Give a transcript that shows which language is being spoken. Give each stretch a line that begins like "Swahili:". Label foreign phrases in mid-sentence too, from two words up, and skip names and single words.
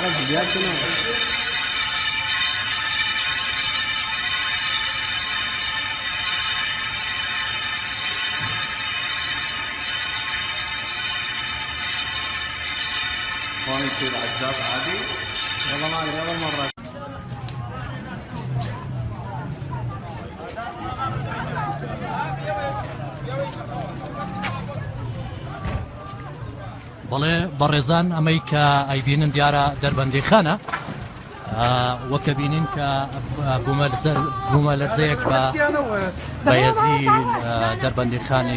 Arabic: هون يصير عزاب عادي. يلا معلم يلا مرة.
Central Kurdish: بەڵێ بەڕێزان ئەمەی کە ئەیبینن دیارە دەربەندی خانە وەکە بینین کە بوومە لەرزەیەک بە هێزی دەربەندی خانی